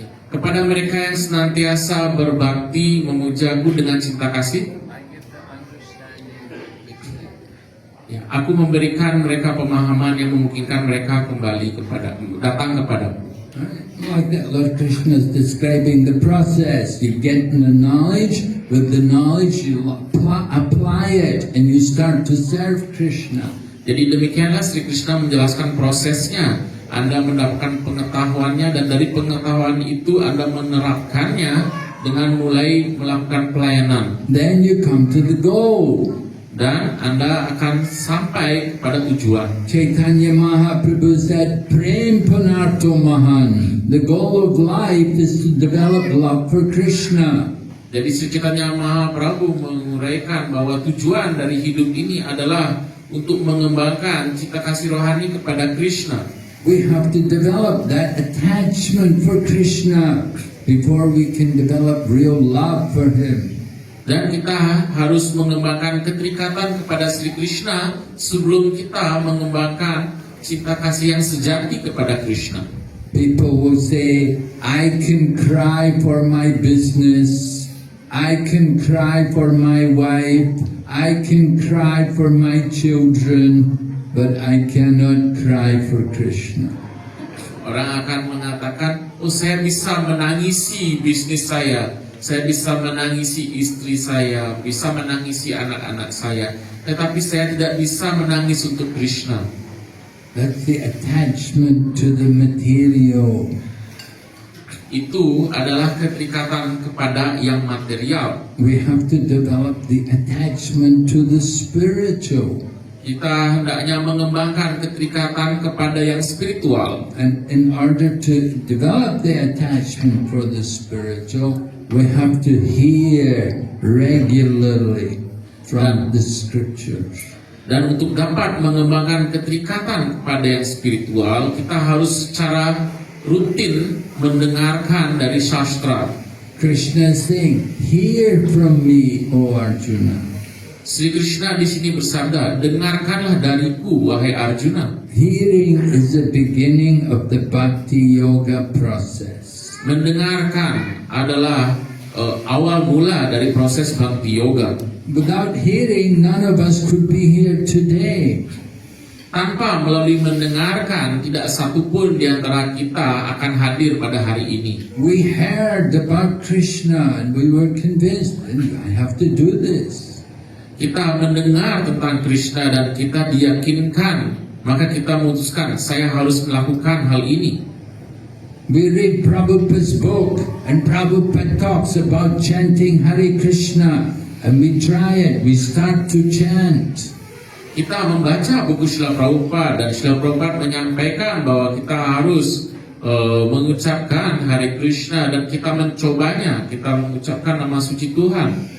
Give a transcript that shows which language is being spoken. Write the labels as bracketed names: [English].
[Indonesian] Kepada mereka yang senantiasa berbakti memujaku dengan cinta kasih, aku memberikan mereka pemahaman yang memungkinkan mereka kembali datang kepadaku. [English] Like that, Lord Krishna is describing the process. You get the knowledge, with the knowledge you apply it, and you start to serve Krishna. [Indonesian] Jadi demikianlah Sri Krishna menjelaskan prosesnya. Anda mendapatkan pengetahuannya dan dari pengetahuan itu Anda menerapkannya dengan mulai melakukan pelayanan. [English] Then you come to the goal. [Indonesian] Dan Anda akan sampai pada tujuan. [English] Chaitanya Mahaprabhu said, [Sanskrit] Prem Punarto Mahan. [English] The goal of life is to develop love for Krishna. [Indonesian] Jadi Sri Chaitanya Mahaprabhu menguraikan bahwa tujuan dari hidup ini adalah untuk mengembangkan cita kasih rohani kepada Krishna. [English] We have to develop that attachment for Krishna before we can develop real love for Him. [Indonesian] Dan kita harus mengembangkan keterikatan kepada Sri Krishna sebelum kita mengembangkan cinta kasih yang sejati kepada Krishna. [English] People will say, I can cry for my business, I can cry for my wife, I can cry for my children, but I cannot cry for Krishna. [Indonesian] Orang akan mengatakan, oh saya bisa menangisi bisnis saya bisa menangisi istri saya, bisa menangisi anak-anak saya, tetapi saya tidak bisa menangis untuk Krishna. [English] That's the attachment to the material. [Indonesian] Itu adalah keterikatan kepada yang material. [English] We have to develop the attachment to the spiritual. [Indonesian] Kita hendaknya mengembangkan keterikatan kepada yang spiritual. [English] And in order to develop the attachment for the spiritual, we have to hear regularly from the scriptures. [Indonesian] Dan untuk dapat mengembangkan keterikatan kepada yang spiritual, kita harus secara rutin mendengarkan dari sastra. [English] Krishna is saying, "Hear from me, O Arjuna." [Indonesian] Sri Krishna di sini bersabda, dengarkanlah dariku, wahai Arjuna. [English] Hearing is the beginning of the bhakti yoga process. [Indonesian] Mendengarkan adalah awal mula dari proses bhakti yoga. [English] Without hearing, none of us could be here today. [Indonesian] Tanpa melalui mendengarkan, tidak satupun di antara kita akan hadir pada hari ini. [English] We heard about Krishna and we were convinced, I have to do this. [Indonesian] Kita mendengar tentang Krishna dan kita diyakinkan, maka kita memutuskan, saya harus melakukan hal ini. [English] We read Prabhupada's book and Prabhupada talks about chanting Hare Krishna and we try it, we start to chant. [Indonesian] Kita membaca buku Srila Prabhupada dan Srila Prabhupada menyampaikan bahwa kita harus mengucapkan Hare Krishna dan kita mencobanya, kita mengucapkan nama suci Tuhan.